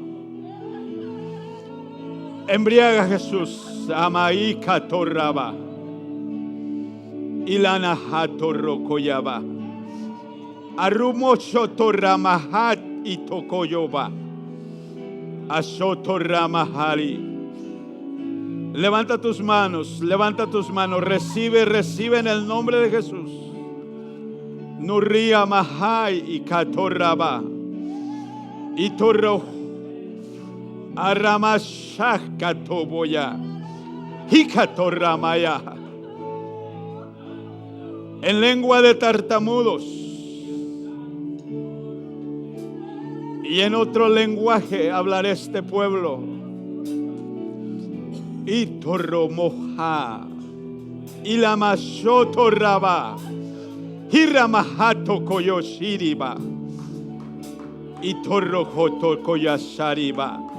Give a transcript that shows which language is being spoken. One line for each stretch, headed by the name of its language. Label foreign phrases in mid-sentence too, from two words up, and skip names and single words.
Spanish: Embriaga, Jesús. Amaika Torraba. Ilana Hato Rokoyaba. Arumosho Torramahat y Tokoyoba. Ashoto Ramahari. Levanta tus manos, recibe, recibe en el nombre de Jesús. Nuria Mahai y Katoraba y Torro Aramashak Katoboya y Katoramaya. En lengua de tartamudos y en otro lenguaje hablará este pueblo. Y Torromoja y la Mashoto Raba y Ramahato Koyoshiriba y Torrojoto Koyashariba